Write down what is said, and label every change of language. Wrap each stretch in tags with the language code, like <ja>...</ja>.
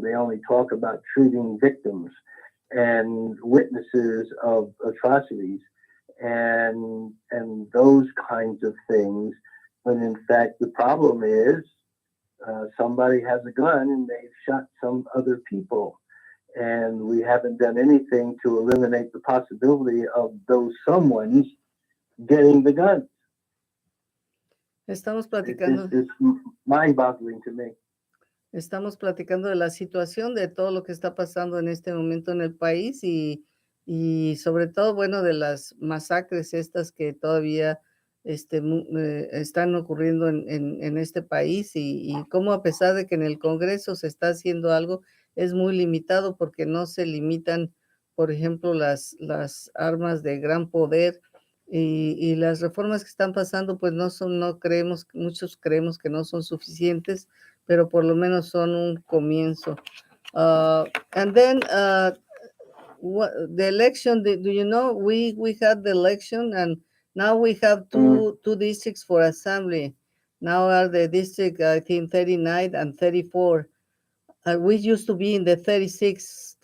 <en>They only talk about treating victims and witnesses of atrocities and those kinds of things, when in fact the problem is somebody has a gun and they've shot some other people, and we haven't done anything to eliminate the possibility of those someones getting the guns.</en> <es>Estamos platicando.</es> <en>It's mind-boggling to me.</en> <es>Estamos platicando de la situación, de todo lo que está pasando en este momento en el país y sobre todo, bueno, de las masacres estas que todavía están ocurriendo en este país y cómo, a pesar de que en el Congreso se está haciendo algo, es muy limitado porque no se limitan, por ejemplo, las armas de gran poder. Y las reformas que están pasando, pues muchos creemos que no son suficientes, pero por lo menos son un comienzo.</es> <en>And then the election, do you know, we had the election and now we have two districts for assembly. Now are the district, I think, 39 and 34. We used to be in the 36th</en>